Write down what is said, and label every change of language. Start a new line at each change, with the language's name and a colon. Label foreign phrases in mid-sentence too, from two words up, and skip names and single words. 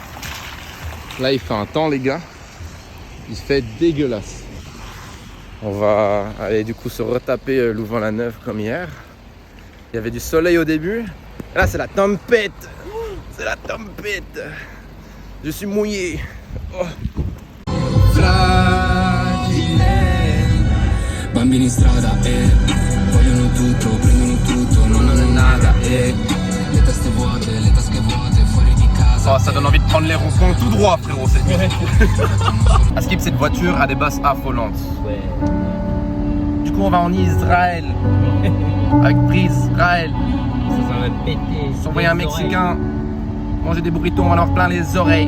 French: Là, il fait un temps, les gars. Il fait dégueulasse. On va aller du coup se retaper Louvain-la-Neuve comme hier. Il y avait du soleil au début. Et là, c'est la tempête. C'est la tempête. Je suis mouillé. Oh.
Italian: Bambini in strada vogliono tutto, prendono tutto, non hanno nada le teste vuote, fuori di casa.
French: ça donne envie de prendre les ronds-points tout droit, frérot. À Skip, cette voiture a des basses affolantes. Ouais. Du coup, on va en Israël. Avec Prise, Israël. Ça va péter. S'envoyer un Mexicain. Manger des burritos, on va en avoir plein les oreilles.